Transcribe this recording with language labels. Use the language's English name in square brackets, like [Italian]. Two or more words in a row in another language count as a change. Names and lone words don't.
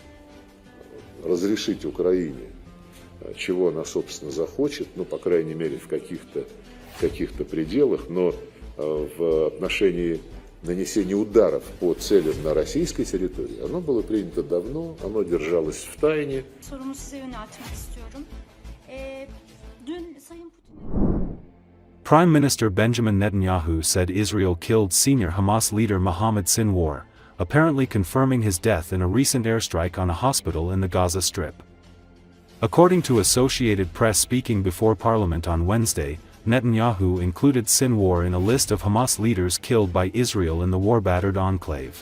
[Russian] разрешить Украине, чего она, собственно, захочет, ну, по крайней мере, в каких-то пределах, но в отношении нанесения ударов по целям на российской территории, оно было принято давно, оно держалось в тайне. [Turkish] Sorumu size yöneltmek istiyorum. Dün Sayın Putin... [English] Prime Minister Benjamin Netanyahu said Israel killed senior Hamas leader Mohammed Sinwar, apparently confirming his death in a recent airstrike on a hospital in the Gaza Strip. According to Associated Press speaking before Parliament on Wednesday, Netanyahu included Sinwar in a list of Hamas leaders killed by Israel in the war-battered enclave.